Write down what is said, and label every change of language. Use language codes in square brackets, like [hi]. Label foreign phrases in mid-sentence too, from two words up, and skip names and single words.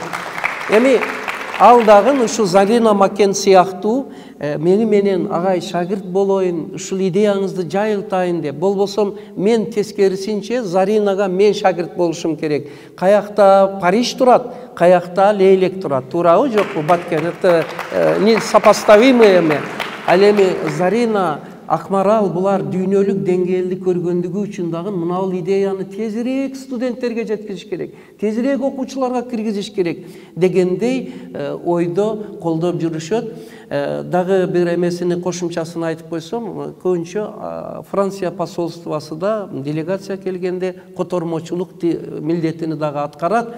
[ky] Эми ал дагы ушу Зарина Макен сыяктуу мени менен агай шагирт болоюн, ушул идеяңызды жайылтайын деп. Болбосом мен тескерисинче Заринага мен шагирт болушум керек. Каякта Париж турат, каякта Лейлек турат. Туурабы, жокпу? Баткен, [ru] это не сопоставимые эме. [ky] Ал эми Зарина, Акмарал булар дүйнөлүк деңгээлди көргөндүгү үчүн дагы мынау идеяны тезирээк студенттерге жеткизиш керек, тезирээк окуучуларга киргизиш керек дегендей ойдо колдоп жүрүшөт. Дагы бир эмесини кошумчасын айтып койсом, көбүнчө Франция посольствосуда делегация келгенде котормочулук милдетини дагы аткарат.